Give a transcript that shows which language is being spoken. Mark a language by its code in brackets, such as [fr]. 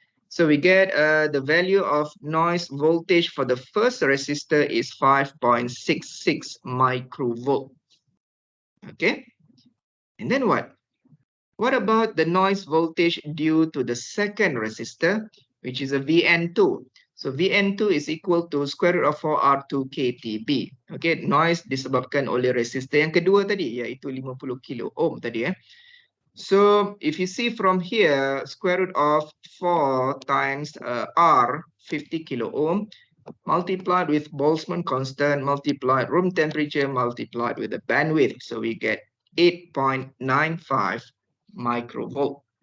[en] So we get the value of noise voltage for the first resistor is 5.66 microvolt. Okay. And then what? What about the noise voltage due to the second resistor, which is a VN2? So VN2 is equal to square root of 4R2 KTB. [ms] Okay, noise disebabkan oleh resistor yang kedua tadi, iaitu 50 kilo ohm tadi. [en] So if you see from here, square root of 4 times R, 50 kilo ohm, multiplied with Boltzmann constant, multiplied room temperature, multiplied with the bandwidth. So we get 8.95 microvolt.